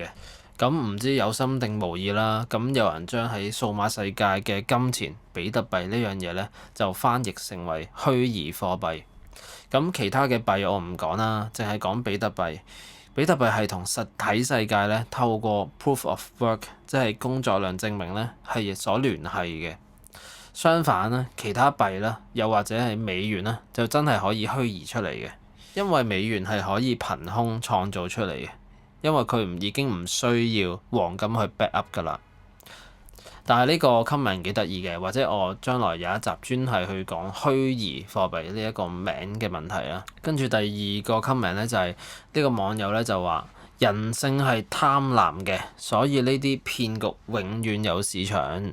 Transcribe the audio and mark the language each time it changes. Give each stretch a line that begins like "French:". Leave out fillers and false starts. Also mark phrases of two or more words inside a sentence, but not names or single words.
Cantonese: 咁唔知有心定無意啦，咁有人將喺數碼世界嘅金錢比特幣呢樣嘢咧，就翻譯成為虛擬貨幣。咁其他嘅幣我唔講啦，淨係講比特幣。比特幣係同實體世界咧透過
English: proof of work，
Cantonese: 即係工作量證明咧係所聯繫嘅。相反咧，其他幣啦，又或者係美元啦，就真係可以虛擬出嚟嘅，因為美元係可以憑空創造出嚟嘅。因為佢已經唔需要黃金去
English: back up
Cantonese: 㗎啦。但係呢個 comment 幾得意嘅，或者我將來有一集專係去講虛擬貨幣呢一個名嘅問題啦。跟住第二個 comment 咧就係呢個網友咧就話人性係貪婪嘅，所以呢啲騙局永遠有市場。